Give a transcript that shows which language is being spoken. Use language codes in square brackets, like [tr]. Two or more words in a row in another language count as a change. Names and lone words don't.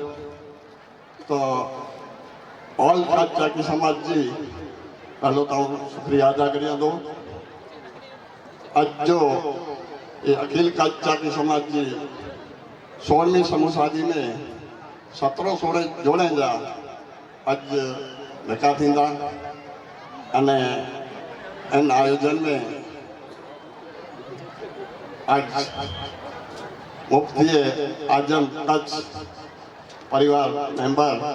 [kfr] तो ऑल चाकी समाज जी पहलो तो शुक्रिया अदा करियां थो। अज जो ये अखिल चाकी समाज की 16वीं समूह शादी में 17-16 जोड़े जा अज निकाह थींदा अने इन आयोजन में आज मुफ्ती आजम कच्छ परिवार मेंबर